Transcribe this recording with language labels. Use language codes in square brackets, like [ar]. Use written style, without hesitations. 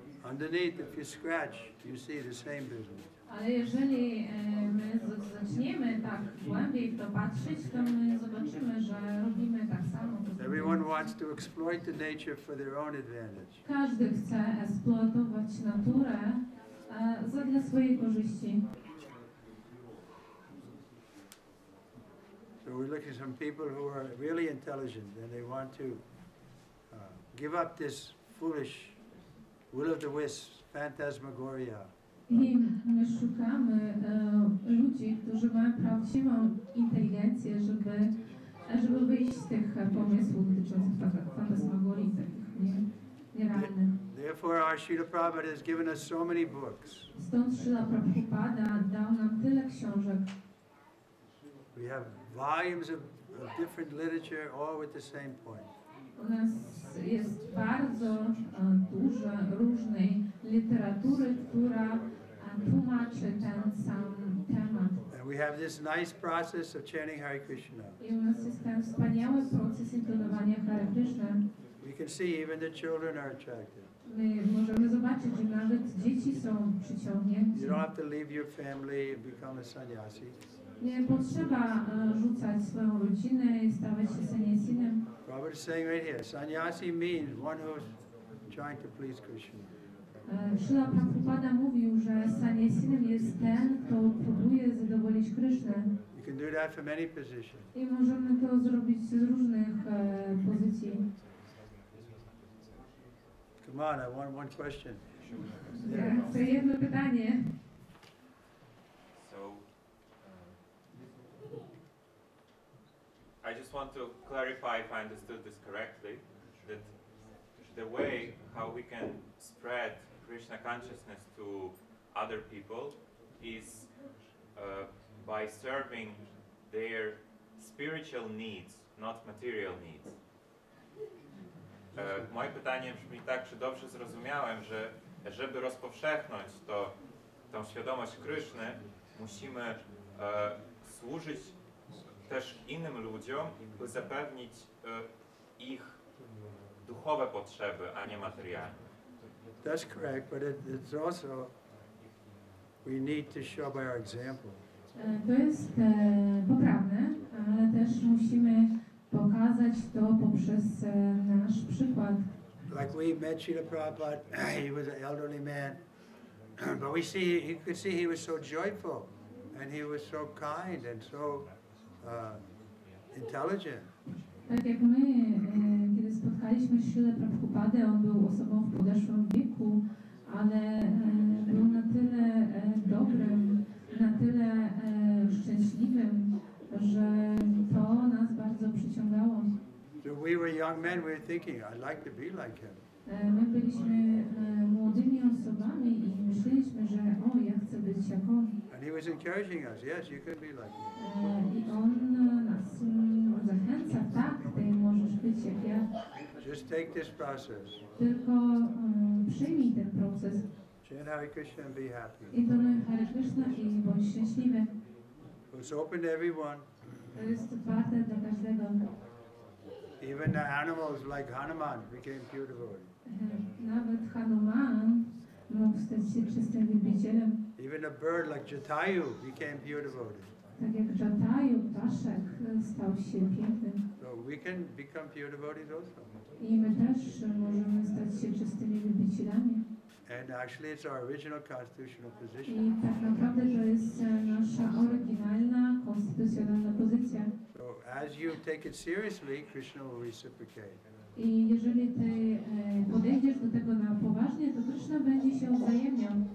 [en] Underneath, if you scratch, you see the same business. [pl] Ale jeżeli my zaczniemy tak głębiej w to patrzeć, to my zobaczymy, że robimy tak samo. [en] Everyone wants to exploit the nature for their own advantage. [pl] Każdy chce eksploatować naturę dla swojej korzyści. [en] So we're looking at some people who are really intelligent and they want to give up this foolish will of the wisps, phantasmagoria. [pl] I my szukamy ludzi, którzy mają prawdziwą inteligencję, żeby wyjść z tych pomysłów dotyczących fantasmagorii, takich nierealnych. [en] Therefore our Srila Prabhupada has given us so many books. [pl] Stąd Srila Prabhupada dał nam tyle książek. [en] We have volumes of different literature, all with the same point. [pl] U nas jest bardzo dużo różnej literatury, która tłumaczy ten sam temat. [en] And we have this nice process of chanting Hare Krishna. [pl] I u nas jest ten wspaniały proces intonowania Hare Kryszna. [en] We can see even the children are attracted. [pl] My możemy zobaczyć, że nawet dzieci są przyciągnięci. [en] You don't have to leave your family and become a sannyasi. [pl] Nie potrzeba rzucać swoją rodzinę i stawać się sanyasinem. [en] Prabhupada is saying right here, sannyasi means one who's trying to please Krishna. [pl] Śrila Prabhupada mówił, że sannyasinem jest ten, kto próbuje zadowolić Krysznę. [en] You can do that from any position. [pl] I możemy to zrobić z różnych pozycji. [en] Come on, I want one question. [pl] Chcę jedno pytanie. [en] So, I just want to clarify if I understood this correctly, that the way how we can spread Krishna consciousness to other people is by serving their spiritual needs, not material needs. [pl] Moje pytanie brzmi tak, czy dobrze zrozumiałem, że żeby rozpowszechnąć tą świadomość Kryszny, musimy służyć też innym ludziom, by zapewnić ich duchowe potrzeby, a nie materialne. [en] That's correct, but it's also, we need to show by our example. [pl] To jest poprawne, ale też musimy pokazać to poprzez nasz przykład. [en] Like we met Srila Prabhupada, he was an elderly man, but you could see he was so joyful, and he was so kind and so intelligent. [pl] Tak jak my, kiedy spotkaliśmy Śrilę Prabhupadę, on był osobą w podeszłym wieku, ale był na tyle dobrym, na tyle szczęśliwym, że to nas bardzo przyciągało. [en] So we were young men, we were thinking, I'd like to be like him. [pl] My byliśmy młodymi osobami i myśleliśmy, że ja chcę być jak on. [en] And he was encouraging us, yes, you could be like him. [pl] I on nas zachęca, tak, ty możesz być jak ja. [en] Just take this process. [pl] Tylko przyjmij ten proces. [en] Chant Hare Krishna and be happy. [pl] I donuj Hare Kryszna i bądź szczęśliwy. [en] It's open to everyone. [pl] To jest otwarte dla każdego. [en] Even the animals like Hanuman became pure devotees. [pl] Nawet Hanuman mógł stać się czystym wielbicielem. [en] Even a bird like Jatayu became pure devotee. [pl] Tak jak Jatayu, ptaszek, stał się pięknym. [en] So we can become pure devotees also. [pl] I my też możemy stać się czystymi wielbicielami. [en] And actually it's our original constitutional [pl] I [en] position. [pl] tak naprawdę to jest nasza oryginalna, konstytucjonalna pozycja. [en] So as you take it seriously, Krishna will reciprocate. [pl] I jeżeli ty podejdziesz do tego na poważnie, to Kryszna będzie się wzajemniał.